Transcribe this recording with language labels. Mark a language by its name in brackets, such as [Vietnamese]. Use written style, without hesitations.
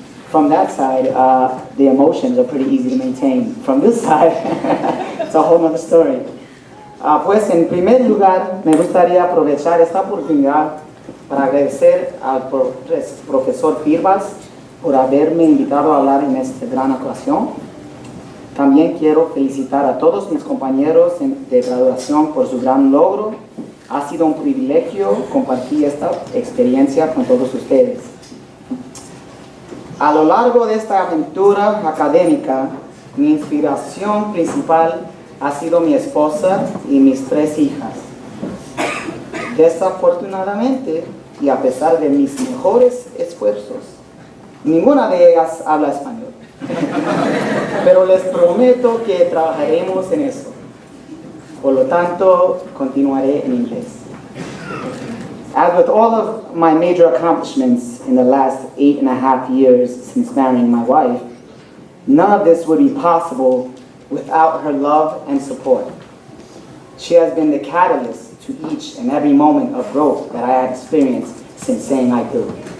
[English] From that side, the emotions are pretty easy to maintain. From this side, it's a whole other story. [Spanish] Pues en primer lugar, me gustaría aprovechar esta oportunidad para agradecer al profesor Firvas por haberme invitado a hablar en esta gran ocasión. También quiero felicitar a todos mis compañeros de graduación por su gran logro. Ha sido un privilegio compartir esta experiencia con todos ustedes. A lo largo de esta aventura académica, mi inspiración principal ha sido mi esposa y mis 3 hijas. Desafortunadamente, y a pesar de mis mejores esfuerzos, ninguna de ellas habla español. Pero les prometo que trabajaremos en eso. Por lo tanto, continuaré en inglés. [English] As with all of my major accomplishments in the last 8.5 years since marrying my wife, none of this would be possible without her love and support. She has been the catalyst to each and every moment of growth that I have experienced since saying I do.